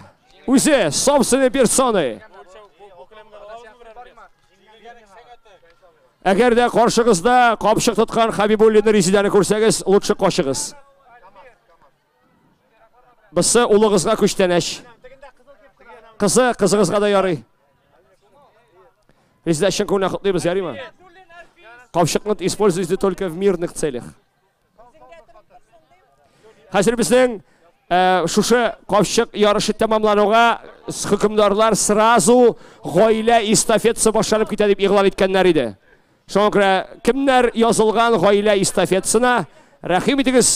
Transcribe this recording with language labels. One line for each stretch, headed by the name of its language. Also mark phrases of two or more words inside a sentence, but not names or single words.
Tatar: Үзе
Russian: собственной персоной.
Tatar: Әгәр дә каршыгызда Капчык тоткан Хабибуллина Резиданы күрсәгез, лучше качыгыз. Бысы улыгызга күчтәнәч. Кызыгызга да ярый. Резида өчен күңелне котлыйбыз, ярыймы?
Russian: Капчыкны используйте только в мирных целях.
Tatar: Хәзер безнең шушы Капчык ярышы тәмамлануга хөкемдарлар сразу гаилә эстафетасы башланып китә дип игълан иткәннәр иде. Шуңа күрә кемнәр язылган гаилә эстафетасына рәхим итегез.